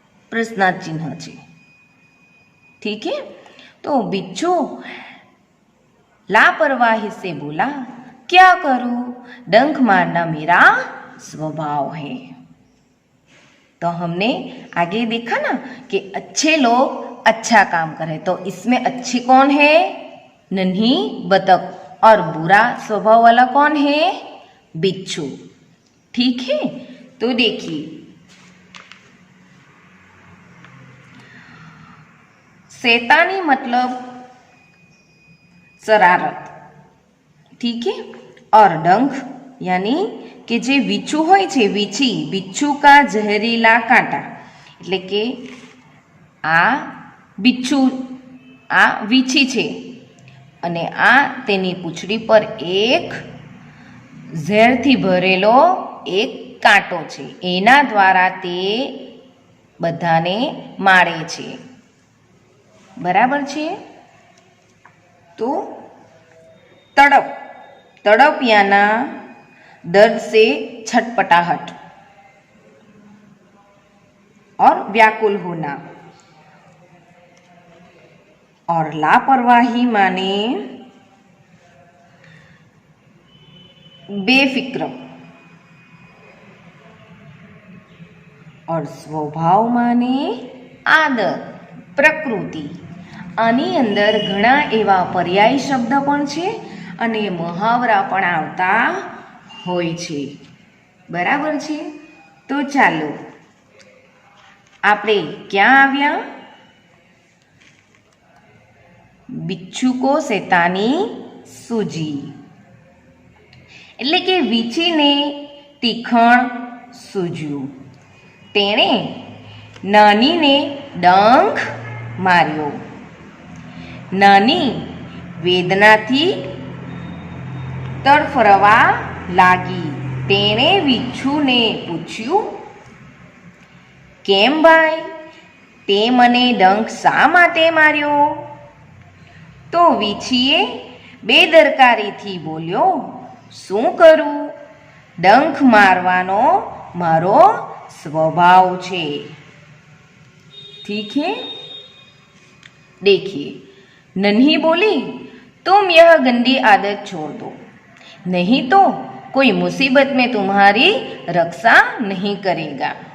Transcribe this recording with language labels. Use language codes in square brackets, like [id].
[hi] प्रश्नार्थ चिन्ह है. ठीक है. तो बिच्छू लापरवाही से बोला, क्या करूं, डंक मारना मेरा स्वभाव है. तो हमने आगे देखा ना कि अच्छे लोग अच्छा काम करें, तो इसमें अच्छी कौन है? नन्ही बतख. और बुरा स्वभाव वाला कौन है? बिच्छू. ठीक है. तो देखिए, शैतानी मतलब शरारत. ठीक है. और डंक यानी [gu] કે જે વીછું હોય છે, વીછી, [hi] બિચ્છુ કા ઝેરીલા કાંટા, [gu] એટલે કે આ બિચ્છુ, આ વીછી છે અને આ તેની પૂંછડી પર એક ઝેરથી ભરેલો એક કાંટો છે. એના દ્વારા તે બધાને મારે છે. બરાબર છે. [hi] તો तड़प, तड़प याना दर्द से छटपटाहट और व्याकुल होना. और लापरवाही माने बेफिक्र. और स्वभाव माने आदत, प्रकृति. [gu] આની અંદર ઘણા એવા પર્યાય શબ્દ પણ છે અને મહાવરા પણ આવતા હોય છે. બરાબર છે. તો ચાલો આપણે ક્યાં આવ્યા? [hi] બિચ્છુ કો શૈતાની સૂજી, [gu] એટલે કે વીછીને તીખણ સૂજ્યું. તેણે નાનીને ડંખ માર્યો. નાની વેદનાથી તડફડવા લાગી. તેણે વીછુને પૂછ્યું, કેમ ભાઈ, તે મને ડંખ શા માટે માર્યો? તો વીછીએ બેદરકારીથી બોલ્યો, શું કરું, ડંખ મારવાનો મારો स्वभाव છે. [hi] ठीक है. देखिए, नन्ही बोली, तुम यह गंदी आदत छोड़ दो, नहीं तो कोई मुसीबत में तुम्हारी रक्षा नहीं करेगा.